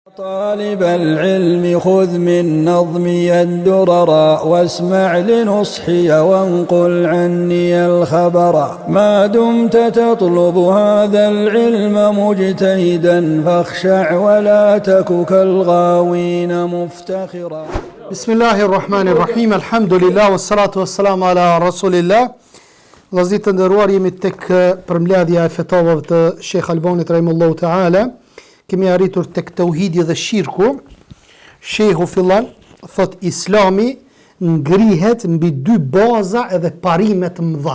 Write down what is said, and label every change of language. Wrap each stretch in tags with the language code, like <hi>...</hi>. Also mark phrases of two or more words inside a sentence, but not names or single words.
<ar>طالب العلم خذ من نظمي الدرر واسمع لنصحي وانقل عني الخبر ما دمت تطلب هذا العلم مجتهدا فاخشع ولا تك كالغاوين مفتخرا. بسم الله الرحمن الرحيم الحمد لله والصلاة والسلام على رسول الله.</ar> <sq>Vëllezër të nderuar, jemi tek përmbledhja e fetovave të Sheikh Albonit</sq> <ar>رحمه الله تعالى.</ar> <sq>Kemi arritur tek tauhidi dhe shirku. Sheikhu fillon thot Islami ngrihet mbi dy baza edhe parime të mëdha.</sq>